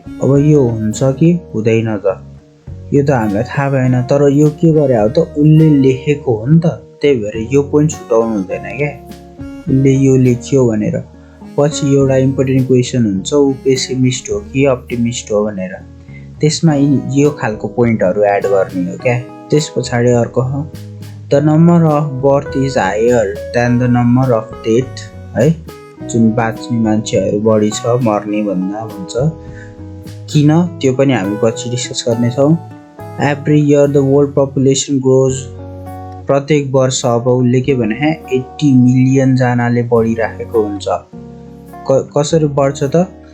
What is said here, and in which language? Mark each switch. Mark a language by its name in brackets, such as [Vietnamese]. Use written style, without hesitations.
[Nepali] अब यो हुन्छ कि हुँदैन त यो त हामीलाई थाहा भएन, तर यो के गरे हो त उसले लेखेको हो नि त। त्यही भएर यो पोइन्ट छुटाउनु हुँदैन क्या। उसले यो लेख्यो भनेर पछि एउटा इम्पोर्टेन्ट क्वेसन हुन्छ, ऊ पेसिमिस्ट हो कि अप्टिमिस्ट हो भनेर। त्यसमा यो खालको पोइन्टहरू एड गर्ने हो क्या। त्यस पछाडि अर्को हो [English] The number of birth is higher than the number of death है। [Nepali] जुन बाँच्ने मान्छेहरू बढी छ मर्ने भन्दा भन्छ। किन त्यो पनि हामी पछि डिस्कस गर्नेछौँ। [English] every year the world population grows, [Nepali] प्रत्येक वर्ष अब उसले के भने 80 मिलियन जनाले बढिराखेको हुन्छ। कसरी बढ्छ त?